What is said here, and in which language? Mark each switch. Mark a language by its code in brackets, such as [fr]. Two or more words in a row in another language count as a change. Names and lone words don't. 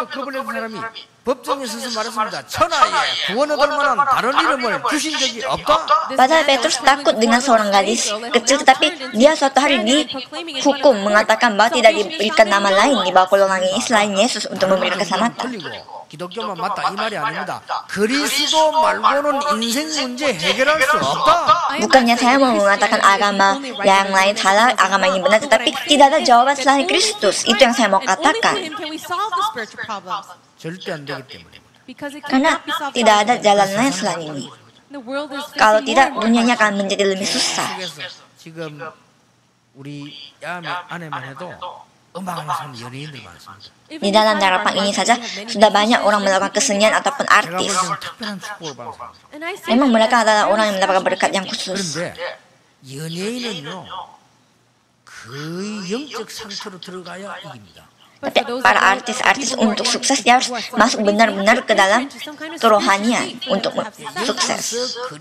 [id] Padahal Petrus takut dengan seorang gadis kecil, tetapi dia suatu hari dihukum mengatakan bahwa tidak diberikan nama lain di bawah kolongan ini selain Yesus untuk memberikan keselamatan. [ko] 기독교만 맞다 이 말이 아닙니다. 그리스도 말고는 인생 문제 해결할 수 없다. [id] Bukannya saya mau mengatakan agama yang lain salah, agama ini benar, tetapi tidak ada jawaban selain Kristus. Itu yang saya mau katakan. [ko] 절대 안 되기 때문입니다. [id] Karena tidak ada jalan lain selain ini. Kalau tidak, dunianya akan menjadi lebih susah. [ko] 지금 우리 안에만 해도 음악하는 사람 연예인들 많습니다. [id] Di dalam daratan ini saja sudah banyak orang melakukan kesenian ataupun artis. Memang mereka adalah orang yang mendapatkan berkat yang khusus. Tapi para artis-artis untuk sukses dia harus masuk benar-benar ke dalam kerohanian untuk sukses.